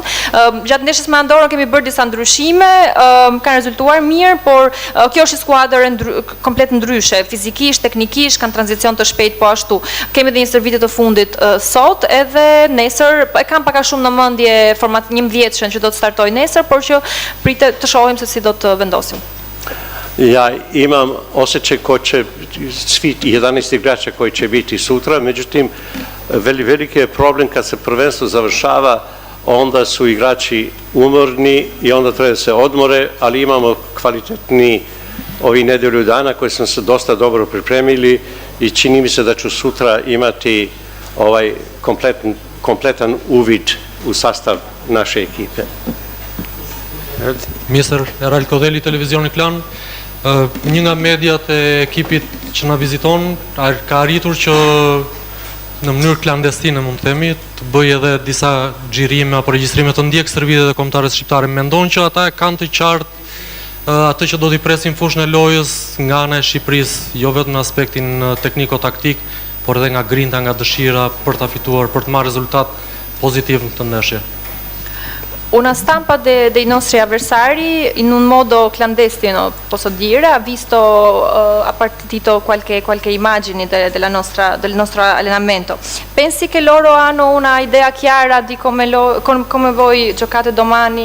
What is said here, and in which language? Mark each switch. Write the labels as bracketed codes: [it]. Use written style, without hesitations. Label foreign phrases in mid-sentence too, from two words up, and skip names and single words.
[sq] Gjatë ndeshjes me Andorrën kemi bërë disa ndryshime, kanë rezultuar mirë, por kjo është skuadër komplet ndryshe, fizikisht, teknikisht, kanë tranzicion të shpejt po ashtu. Kemi dhe një stërvitje të fundit sot, edhe nesër, e kam paka shumë në mendje 11 që do të startoj nesër, por që pritet të shohim se si do të vendosim. [sr] Ja imam osjećaj ko će, svi 11 igrača koji će biti sutra, međutim, veliki je problem kad se prvenstvo završava, onda su igrači umorni i onda treba da se odmore, ali imamo kvalitetni ovi nedelju dana koji smo se dosta dobro pripremili i čini mi se da ću sutra imati kompletan uvid u sastav naše ekipe. [sq] Mjesër Erral Kodeli, Televizioni Klan, një nga mediat e ekipit që na viziton ka arritur që në mënyrë klandestine, mund të themi, të bëj edhe disa xhirime apo regjistrime të ndjekës stërvitjet dhe kombëtarës shqiptare. Mendon që ata kanë të qartë atë që do t'i presin fushën e lojës nga ana e Shqipërisë, jo vetëm në aspektin tekniko-taktik, por edhe nga grinta, nga dëshira për ta fituar, për të marrë rezultat pozitiv në këtë ndeshje. [it] Una stampa dei nostri avversari in un modo clandestino, posso dire, ha visto, ha partito qualche immagini del nostro allenamento. Pensi che loro hanno una idea chiara di come voi giocate domani?